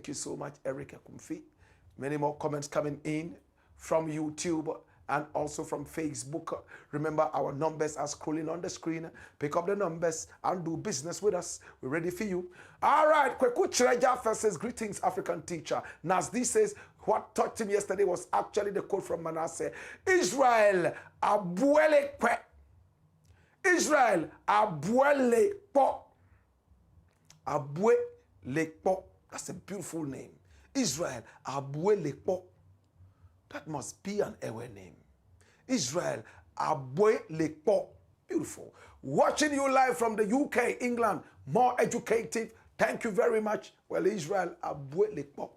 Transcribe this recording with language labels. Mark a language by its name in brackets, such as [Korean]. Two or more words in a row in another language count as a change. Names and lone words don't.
[English] Thank you so much, Eric Akumfi. Many more comments coming in from YouTube and also from Facebook. Remember, our numbers are scrolling on the screen. Pick up the numbers and do business with us. We're ready for you. All right, Kweku Chireja first says, greetings, African teacher. Nazdi says, what touched him yesterday was actually the quote from Manasseh. Israel, abuele kwe. Israel, abuele po. Abuele po. That's a beautiful name. Israel, abuele po. That must be an Ewe name. Israel, abuele po. Beautiful. Watching you live from the UK, England, more educative. Thank you very much. Well, Israel, abuele po.